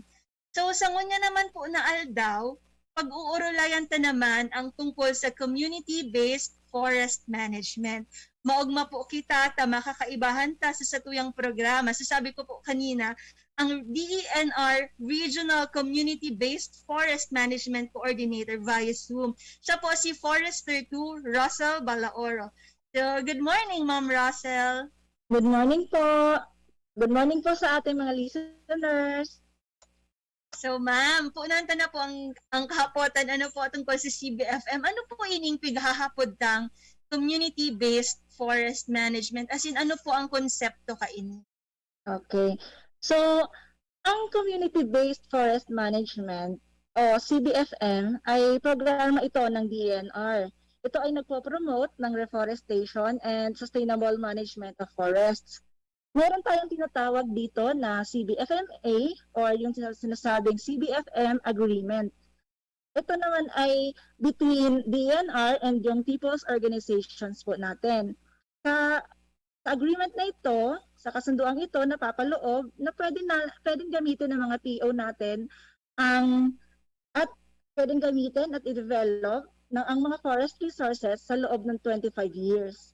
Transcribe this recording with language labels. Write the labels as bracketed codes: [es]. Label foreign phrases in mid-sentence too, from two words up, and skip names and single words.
[bik] So sa ngunya naman po na aldaw, pag-uurulayan ta naman ang tungkol sa [en] community-based forest management. [bik] Maugma po kita ta makakaibahan ta sa satuyang programa. [tl] So sabi ko po kanina, ang DENR [en] Regional Community-Based Forest Management Coordinator via Zoom. [tl] Siya po si Forester 2, Russell Balaoro. [en] So, good morning, Ma'am Russell. Good morning po. Good morning [tl] po sa ating mga listeners. So, [bik] ma'am, punanta na po ang kahapotan. Ano po tungkol sa CBFM? Ano po ining pighahapod tang [en] community-based forest management? As in, [bik] ano po ang konsepto kaini? [en] Okay. [tl] So, ang [en] Community-Based Forest Management [tl] o CBFM ay programa ito ng DENR. Ito ay nagpo-promote ng [en] reforestation and sustainable management of forests. [tl] Meron tayong tinatawag dito na CBFMA or yung sinasabing [en] CBFM Agreement. [tl] Ito naman ay between DENR and yung [en] people's organizations [tl] po natin. Sa agreement na ito, sa kasunduang ito, napapaloob na pwedeng gamitin ng mga PO natin at pwedeng gamitin at i-develop ang mga [en] forest resources [tl] sa loob ng 25 years.